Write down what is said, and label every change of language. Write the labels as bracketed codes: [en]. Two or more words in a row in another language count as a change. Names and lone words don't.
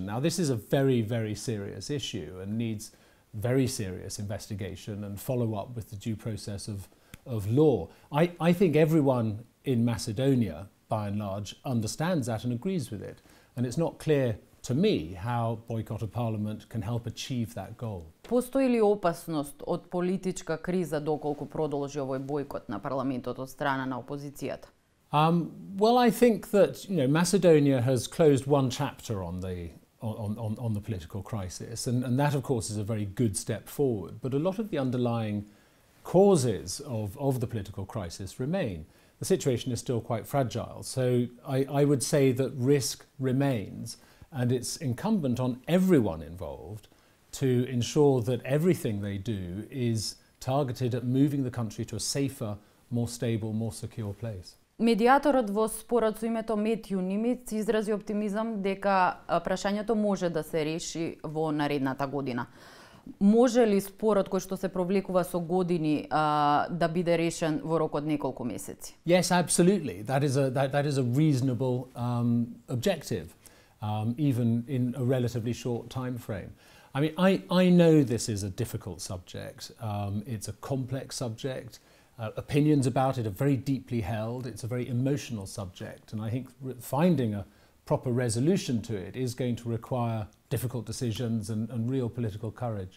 [en] Now, this is a very, very serious issue and needs very serious investigation and follow-up with the due process of law. I think everyone in Macedonia, by and large, understands that and agrees with it, and it's not clear to me, how boycott of parliament can help achieve that goal. [mk] Постои ли опасност од политичка криза доколку продолжи овој бојкот на парламентот од страна на опозицијата? [en] Well, I think that Macedonia has closed one chapter on the political crisis, and that, of course, is a very good step forward. But a lot of the underlying causes of the political crisis remain. The situation is still quite fragile. So I would say that risk remains, and it's incumbent on everyone involved to ensure that everything they do is targeted at moving the country to a safer, more stable, more secure place. [mk] Медијаторот во спорот со името Метју Нимиц изрази оптимизам дека прашањето може да се реши во наредната година. Може ли спорот кој што се провлекува со години да биде решен во рок од неколку месеци? [en] Yes, absolutely. That is a reasonable objective, even in a relatively short time frame. I mean, I know this is a difficult subject. It's a complex subject. Opinions about it are very deeply held. It's a very emotional subject, and I think finding a proper resolution to it is going to require difficult decisions and real political courage.